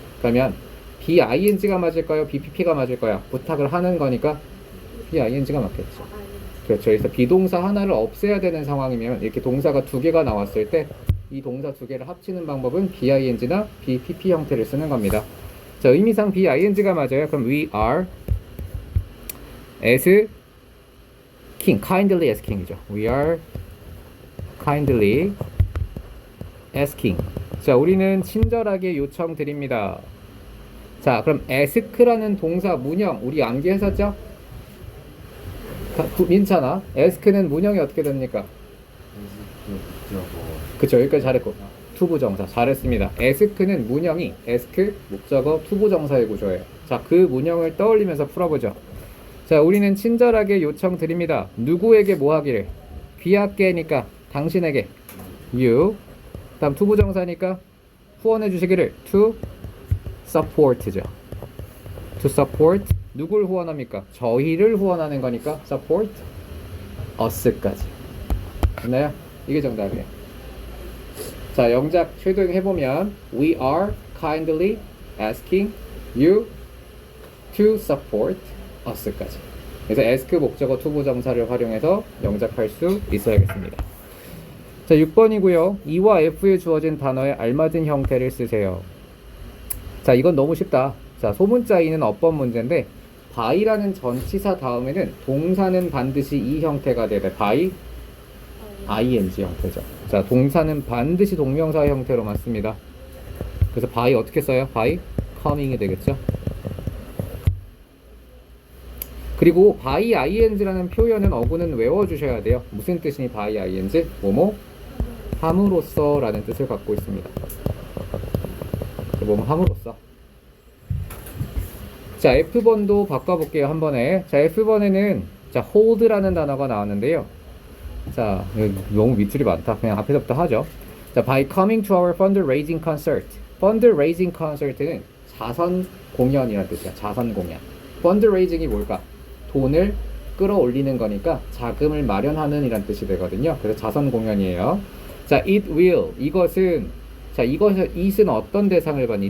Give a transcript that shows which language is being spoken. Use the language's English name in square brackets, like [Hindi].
[Korean] 그러면 be-ing가 맞을까요? be-pp가 맞을까요? 부탁을 하는 거니까 be-ing가 맞겠죠. 그렇죠. 그래서 비동사 하나를 없애야 되는 상황이면 이렇게 동사가 두 개가 나왔을 때 이 동사 두 개를 합치는 방법은 be-ing나 be-pp 형태를 쓰는 겁니다. 자, 의미상 be-ing가 맞아요. [English] 그럼 we are asking, kindly asking이죠. We are kindly asking. [Korean] 자, 우리는 친절하게 요청드립니다. 자, 그럼 ask라는 동사 문형 우리 암기했었죠? 민찬아, ask는 문형이 어떻게 됩니까? 그쵸, 여기까지 잘했고 투부정사 잘했습니다. ask는 문형이 ask, 목적어, 투부정사의 구조예요. 자, 그 문형을 떠올리면서 풀어보죠. 자, 우리는 친절하게 요청드립니다. 누구에게 뭐 하기를? 귀하게니까 당신에게 you. 다음 투부정사니까 후원해 주시기를 to support죠. to support. 누굴 후원합니까? 저희를 후원하는 거니까 support us까지. 됐나요? 이게 정답이에요. 자, 영작 효동해보면 [English] we are kindly asking you to support us까지. [Korean] 그래서 ask 목적어 투부정사를 활용해서 영작할 수 있어야겠습니다. 자, 6번이고요. E와 F에 주어진 단어에 알맞은 형태를 쓰세요. 자, 이건 너무 쉽다. 자, 소문자 E는 어법 문제인데 by라는 전치사 다음에는 동사는 반드시 이 형태가 돼야 돼. [English] by ing 형태죠. [Korean] 자, 동사는 반드시 동명사 형태로만 씁니다. 그래서 by 어떻게 써요? [English] by coming이 되겠죠. [Korean] 그리고 by ing라는 표현은 어구는 외워주셔야 돼요. 무슨 뜻이니 by ing? 뭐뭐 함으로써 라는 뜻을 갖고 있습니다. 뭐뭐 함으로써. 자, F번도 바꿔볼게요. 한 번에. 자, F번에는 자, hold라는 단어가 나왔는데요. 자, 너무 밑줄이 많다. 그냥 앞에서부터 하죠. [English] 자, by coming to our fundraising concert. [Korean] fundraising concert는 자선 공연이라는 뜻이야. 자선 공연. fundraising이 뭘까? 돈을 끌어올리는 거니까 자금을 마련하는 이란 뜻이 되거든요. 그래서 자선 공연이에요. [English] 자, it will. [Korean] 이것은, 자, it은 어떤 대상을 받니?